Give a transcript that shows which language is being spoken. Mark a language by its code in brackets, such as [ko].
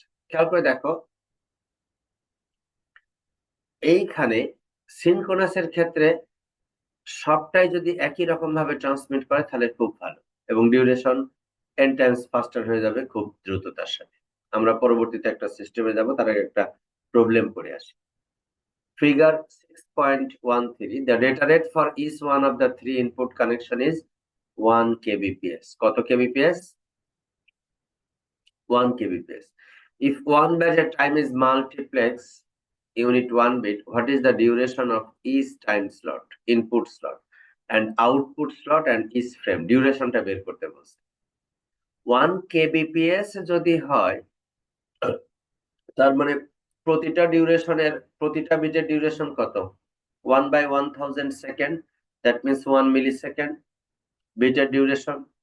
[bn] খেয়াল করে দেখো এইখানে সিনক্রোনাসের ক্ষেত্রে সবটাই যদি একই রকম ভাবে ট্রান্সমিট করে তাহলে খুব ভালো এবং ডিউরেশন 10 টাইমস ফাস্টার হয়ে যাবে খুব দ্রুততার সাথে। আমরা পরবর্তীতে একটা সিস্টেমে যাব, তার আগে একটা প্রবলেম করে আসি। [en] Figure 6.13, the data rate for each one of the three input connection is 1 kbps. [bn] কত kbps? [en] 1 kbps. If one batch time is multiplex unit 1 bit, what is the duration of each time slot, input slot and output slot and each frame? [bn] ডিউরেশনটা বের করতে বলছে। 1 kbps যদি হয় তার মানে প্রতিটা বিটের ডিউরেশন কত? 1/1000 সেকেন্ড, দ্যাট মিনস 1 মিলিসেকেন্ড বিটের ডিউরেশন।